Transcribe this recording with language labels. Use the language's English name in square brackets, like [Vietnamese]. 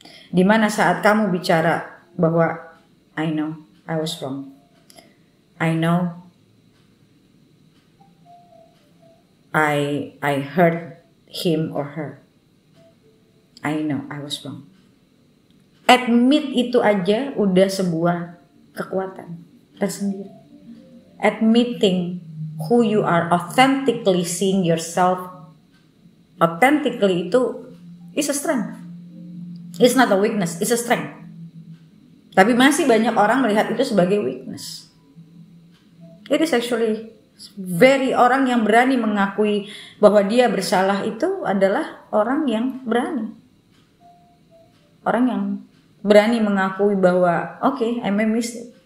[Indonesian] Dimana saat kamu bicara bahwa [English] I know I was wrong, I know I hurt him or her, I know I was wrong. [Indonesian] Admit itu aja udah sebuah kekuatan tersendiri. [English] Admitting who you are, authentically seeing yourself authentically itu is a strength. It's not a weakness, it's a strength. [Indonesian] Tapi masih banyak orang melihat itu sebagai weakness. [English] It is actually [Indonesian] orang yang berani mengakui bahwa dia bersalah itu adalah orang yang berani. Orang yang berani mengakui bahwa [English] okay, I made mistake.